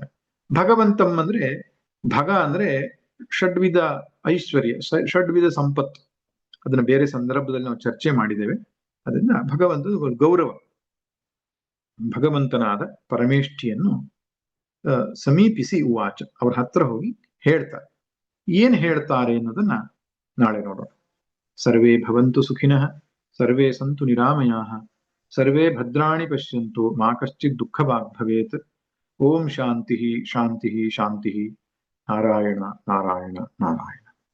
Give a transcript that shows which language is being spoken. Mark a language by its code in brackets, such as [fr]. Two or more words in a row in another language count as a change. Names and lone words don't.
[kn] ಭಗವಂತಂ ಅಂದ್ರೆ ಭಗ ಅಂದ್ರೆ ಷಡ್ವಿಧ ಐಶ್ವರ್ಯ, ಷಡ್ವಿಧ ಸಂಪತ್ತು. ಅದನ್ನ ಬೇರೆ ಸಂದರ್ಭದಲ್ಲಿ ನಾವು ಚರ್ಚೆ ಮಾಡಿದ್ದೇವೆ. ಅದರಿಂದ ಭಗವಂತನ ಗೌರವ. ಭಗವಂತನಾದ ಪರಮೇಷ್ಠಿಯನ್ನು ಸಮೀಪಿಸಿ ಉವಾಚ, ಅವ್ರ ಹತ್ರ ಹೋಗಿ ಹೇಳ್ತಾರೆ. ಏನ್ ಹೇಳ್ತಾರೆ ಅನ್ನೋದನ್ನ ನಾಳೆ ನೋಡೋಣ. [sa] ಸರ್ವೇ ಭವಂತು ಸುಖಿನಃ, ಸರ್ವೇ ಸಂತು ನಿರಾಮಯಾಃ, ಸರ್ವೇ ಭದ್ರಾಣಿ ಪಶ್ಯಂತು ಮಾ ಕಶ್ಚಿತ್ ದುಃಖಭಾಗ್ ಭವೇತ್. ಓಂ ಶಾಂತಿ ಶಾಂತಿ ಶಾಂತಿ. ನಾರಾಯಣ ನಾರಾಯಣ ನಾರಾಯಣ.